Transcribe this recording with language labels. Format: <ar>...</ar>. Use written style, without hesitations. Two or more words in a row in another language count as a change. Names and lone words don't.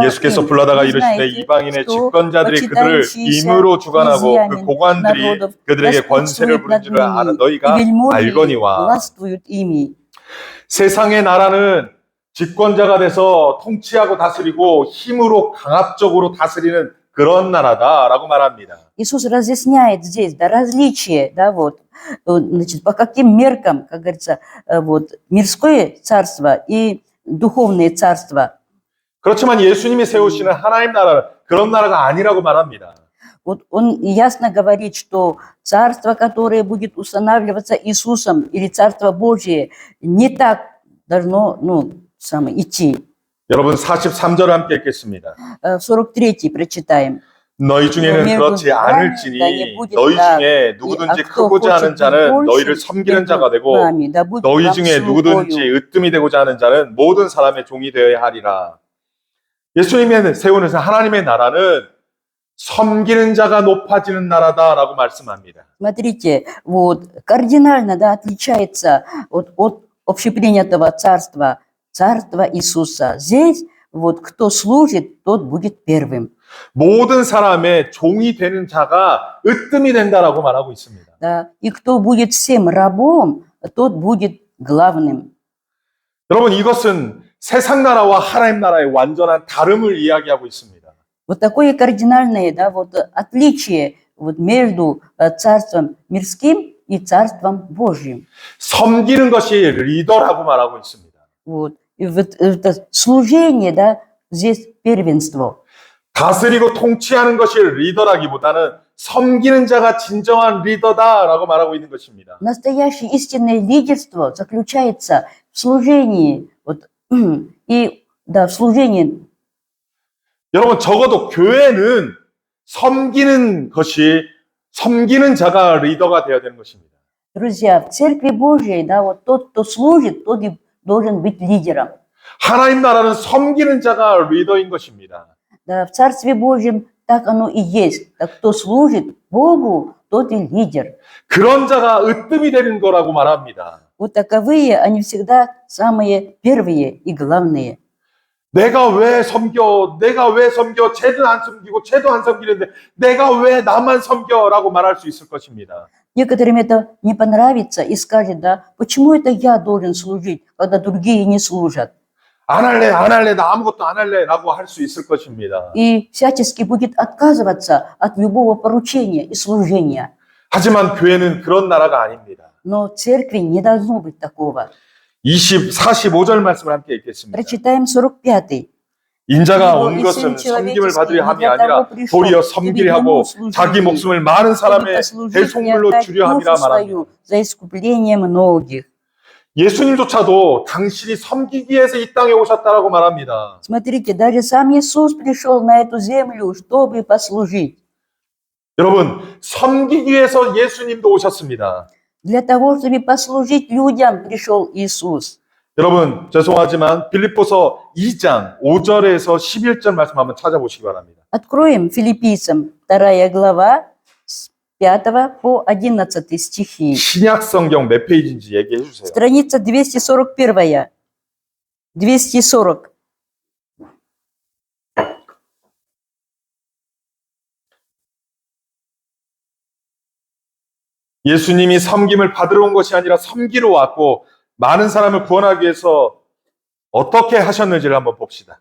<ko>예수께서</ko> <ru>им:</ru> <ko>불러다가</ko> <ru>«Вы</ru> <ko>이르시되</ko> <ru>знаете,</ru> <ko>이방인의</ko> <ru>что</ru> <ko>집권자들이 그들을</ko> <ru>почитающиеся</ru> <ko>임으로 주관하고 그</ko> <ru>христиане</ru> <ko>고관들이</ko> <ru>народов</ru> <ko>그들에게 권세를</ko> <ru>господствуют</ru> <ko>부른</ko> <ru>над</ru> <ko>줄을 알아</ko> <ru>ними,</ru> <ko>너희가</ko> <ru>и вельможи</ru> <ko>알거니와</ko> <ru>властвуют ими.</ru> <ko>세상의 나라는 집권자가 돼서 통치하고 다스리고 힘으로 강압적으로 다스리는 그런 나라다라고 말합니다.</ko> <ru>Иисус разъясняет здесь, да, различие, да, вот, значит, по каким меркам, как говорится, вот, мирское царство и духовное царство.</ru> <ko>그렇지만 예수님이 세우시는 하나님 나라는 그런 나라가 아니라고 말합니다.</ko> <ru>Вот он ясно говорит, что царство, которое будет устанавливаться Иисусом, или царство Божие, не так должно, идти.</ru> <ko>여러분 43절 함께 읽겠습니다.</ko> <ru>43 прочитаем.</ru> <ko>너희 중에는 그렇지 않을지니 너희 중에 누구든지 크고자 하는 자는 너희를 섬기는 자가 되고 너희 중에 누구든지 으뜸이 되고자 하는 자는 모든 사람의 종이 되어야 하리라. 예수님이 세우는 하나님의 나라는 섬기는 자가 높아지는 나라다라고 말씀합니다.</ko> <ru>Смотрите, вот кардинально, да, отличается от общепринятого царства, царства Иисуса. Здесь вот кто служит, тот будет первым.</ru> <ko>모든 사람의 종이 되는 자가 으뜸이 된다라고 말하고 있습니다.</ko> <ru>Да, и кто будет всем рабом, тот будет главным.</ru> <ko>여러분 이것은 세상 나라와 하나님 나라의 완전한 다름을 이야기하고 있습니다.</ko> <ru>Вот такое кардинальное, да, вот отличие вот между царством мирским и царством Божьим.</ru> <ko>섬기는 것이 리더라고 말하고 있습니다.</ko> <ru>Вот. И вот это служение, да, здесь первенство.</ru> <ko>다스리고 통치하는 것이 리더라기보다는 섬기는 자가 진정한 리더다라고 말하고 있는 것입니다.</ko> <ru>Настоящее истинное лидерство заключается в служении, вот, и, да, в служении.</ru> <ko>여러분 적어도 교회는 섬기는 자가 리더가 되어야 되는 것입니다.</ko> <ru>Друзья, в Церкви Божьей, да, вот тот, кто служит, тот и должен быть лидером.</ru> <ko>하나님 나라는 섬기는 자가 리더인 것입니다.</ko> <ru>Да, в Царстве Божьем так оно и есть. Так кто служит Богу, тот и лидер.</ru> <ko>그런 자가 으뜸이 되는 거라고 말합니다.</ko> <ru>Вот таковые, они всегда самые первые и главные.</ru> <ko>내가 왜 섬겨? 쟤도 안 섬기고 쟤도 안 섬기는데 내가 왜 나만 섬겨라고 말할 수 있을 것입니다.</ko> <ru>Некоторым это не понравится и скажет, да, почему это я должен служить, когда другие не служат?</ru> <ko>안 할래, 나 아무것도 안 할래라고 할 수 있을 것입니다.</ko> <ru>И всячески будет отказываться от любого поручения и служения.</ru> <ko>하지만 교회는 그런 나라가 아닙니다.</ko> <ru>Но в церкви не должно быть такого.</ru> <ko>45절 말씀을 함께 읽겠습니다.</ko> <ru>Прочитаем 45.</ru> <ko>인자가 온 것은 섬김을 받으려 함이 아니라 도리어 섬기려 하고 자기 목숨을 많은 사람의 대속물로 주려 함이라 말합니다.</ko> <ru>За искупление многих.</ru> <ko>예수님조차도 당신이 섬기기 위해서 이 땅에 오셨다라고 말합니다.</ko> <ru>Смотрите, даже сам Иисус пришел на эту землю, чтобы послужить.</ru> <ko>여러분, 섬기기 위해서 예수님도 오셨습니다.</ko> <ru>Для того, чтобы послужить людям, пришел Иисус.</ru> <ko>여러분, 죄송하지만 빌립보서 2장 5절에서 11절 말씀 한번 찾아보시기 바랍니다.</ko> <ru>Откроем Филиппийцам 2 глава с 5 по 11 стихи.</ru> <ko>신약 성경 몇 페이지인지 얘기해 주세요.</ko> <ru>Страница 241. 240.</ru> <ko>예수님이 섬김을 받으러 온 것이 아니라 섬기러 왔고 많은 사람을 구원하기 위해서 어떻게 하셨는지를 한번 봅시다.</ko>